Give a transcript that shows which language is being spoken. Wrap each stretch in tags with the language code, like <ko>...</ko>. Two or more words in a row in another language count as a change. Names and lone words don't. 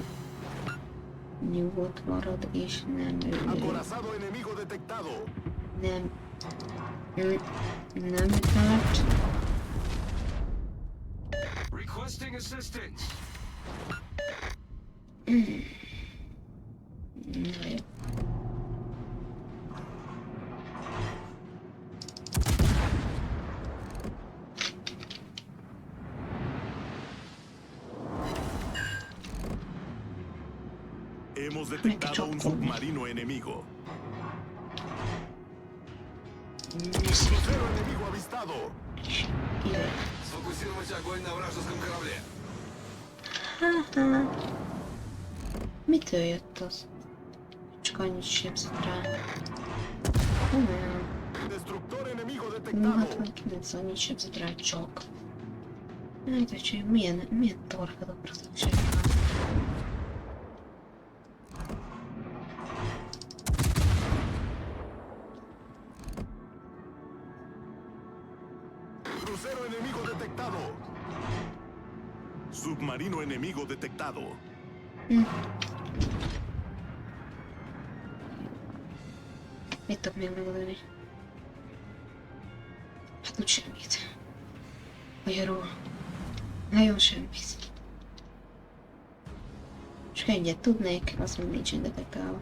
<hu>Nyugodt marad és nem lő!</hu> <es>Acorazado enemigo detectado.</es> <hu>Nem. Nem tart.</hu> <en>Requesting assistance.</en> <hu>Na jó.</hu> <es>Hemos detectado un submarino enemigo. Crucero enemigo avistado.</es> <hu>Kivel.</hu> <ru>Сфокусировать огонь на вражеском корабле.</ru> <hu>Haha. Mitől jött az? Csak annyit sebzett rá. Komolyan.</hu> <es>Destructor enemigo detectado.</es> <hu>69 annyit sebzett rá csak. Nem tudom, hogy milyen torpedokra szükség van.</hu> <es>Crucero enemigo detectado. Submarino enemigo detectado.</es> <hu>Mit tudok még megoldani? Hát úgy semmit. Magyarul. Nagyon semmit. Csak egyet tudnék, azt még nincsen detektálva.</hu>